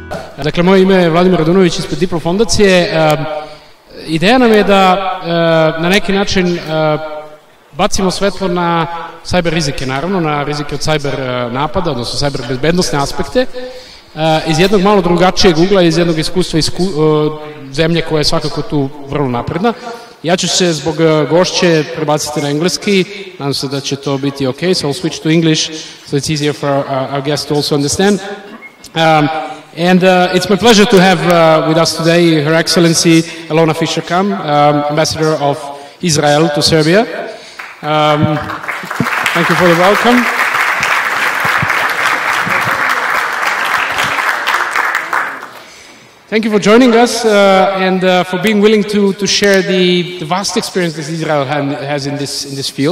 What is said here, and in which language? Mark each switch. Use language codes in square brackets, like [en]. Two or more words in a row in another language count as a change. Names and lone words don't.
[sr] Dakle, moje ime je Vladimir Radunović ispred Diplo fondacije. Ideja nam je da na neki način bacimo svetlo na cyber rizike, naravno, na rizike od cyber napada, odnosno cyber bezbednostne aspekte, iz jednog malo drugačijeg ugla, iz jednog iskustva zemlje koja je svakako tu vrlo napredna. Ja ću se zbog gošće prebaciti na engleski, nadam se da će to biti ok, [en] so I'll switch to English so it's easier for our guests to also understand. And it's my pleasure to have with us today Her Excellency Alona Fisher-Kamm, Ambassador of Israel to Serbia. Thank you for the welcome. Thank you for joining us and for being willing to share the vast experience that Israel has in this field.